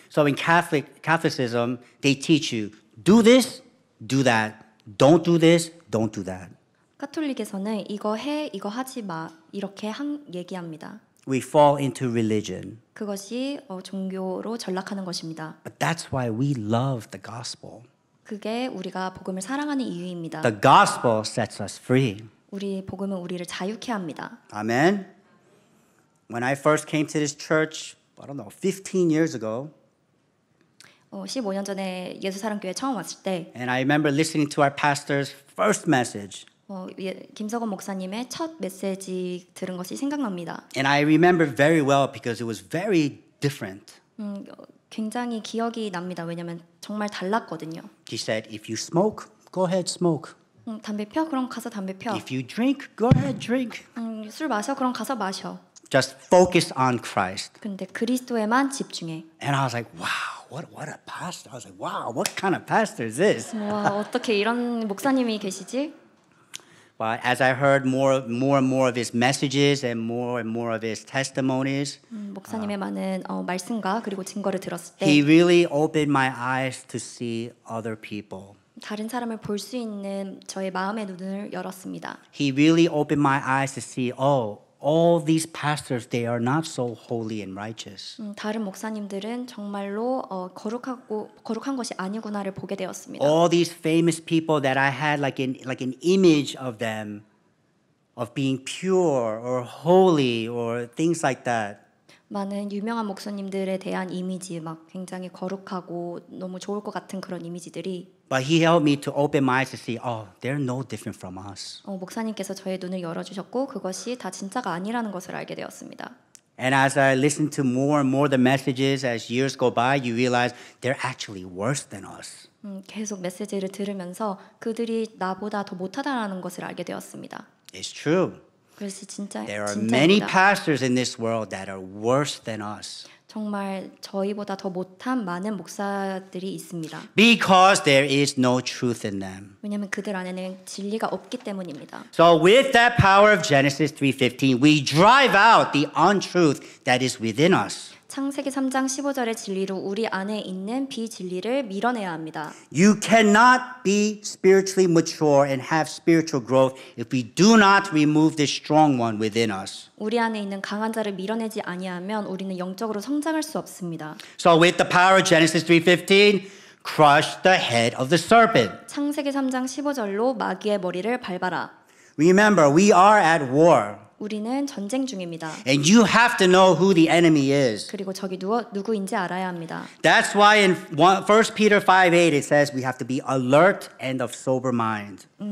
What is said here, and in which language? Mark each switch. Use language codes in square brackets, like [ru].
[en] So in Catholicism, they teach you, do this, do that. Don't do this, don't do that. [ko] 카톨릭에서는 이거 해, 이거 하지 마 이렇게 얘기합니다. [en] We fall into religion. [ko] 그것이 종교로 전락하는 것입니다. [en] But that's why we love the gospel. [ko] 그게 우리가 복음을 사랑하는 이유입니다. [en] The gospel sets us free. [ko] 우리 복음은 우리를 자유케 합니다. [en] Amen. When I first came to this church, I don't know, 15 years ago, [ko] 15년 전에 예수사랑교회 처음 왔을 때 [en] and I remember listening to our pastor's first message, [ko] 김석원 목사님의 첫 메시지 들은 것이 생각납니다. [en] and I remember very well because it was very different. [ko] 굉장히 기억이 납니다. 왜냐하면 정말 달랐거든요. [en] He said, if you smoke, go ahead, smoke. [ko] 담배 펴? 그럼 가서 담배 펴. [en] If you drink, go ahead, drink. [ko] 술 마셔? 그럼 가서 마셔. [en] Just focus on Christ. [ko] 근데 그리스도에만 집중해. [en] And I was like, wow, what a pastor. I was like, wow, what kind of pastor is this? [ko] 와, 어떻게 이런 목사님이 계시지? [en] But as I heard more and more of his messages and more of his testimonies, [ko] 목사님의 많은 말씀과 그리고 증거를 들었을 때 [en] he really opened my eyes to see other people. [ko] 다른 사람을 볼 수 있는 저의 마음의 눈을 열었습니다. [en] He really opened my eyes to see, oh, all these pastors, they are not so holy and righteous. [ko] 다른 목사님들은 정말로 거룩한 것이 아니구나를 보게 되었습니다. [en] All these famous people that I had like an image of them, of being pure or holy or things like that. [ko] 많은 유명한 목사님들에 대한 이미지 막 굉장히 거룩하고 너무 좋을 것 같은 그런 이미지들이 [en] But he helped me to open my eyes to see, oh, they're no different from us. [ko] 목사님께서 저의 눈을 열어주셨고 그것이 다 진짜가 아니라는 것을 알게 되었습니다. [en] And as I listened to more and more the messages as years go by, you realize they're actually worse than us. [ko] 계속 메시지를 들으면서 그들이 나보다 더 못하다라는 것을 알게 되었습니다. [en] It's true. [ko] 그래서 [en] There are many [ko] 진짜입니다. [en] pastors in this world that are worse than us. [ko] 정말 저희보다 더 못한 많은 목사들이 있습니다. [en] Because there is no truth in them. [ko] 왜냐하면 그들 안에는 진리가 없기 때문입니다. [en] So with that power of Genesis 3:15, we drive out the untruth that is within us. [ko] 창세기 3장 15절의 진리로 우리 안에 있는 비진리를 밀어내야 합니다. [en] You cannot be spiritually mature and have spiritual growth if we do not remove this strong one within us. [ko] 우리 안에 있는 강한 자를 밀어내지 아니하면 우리는 영적으로 성장할 수 없습니다. [en] So with the power of Genesis 3:15, crush the head of the serpent. [ko] 창세기 3장 15절로 마귀의 머리를 밟아라. [en] Remember, we are at war. [ko] 우리는 전쟁 중입니다. [en] And you have to know who the enemy is. [ko] 그리고 적이 누구인지 알아야 합니다. [en] That's why in 1 Peter 5:8 it says we have to be alert and of sober mind.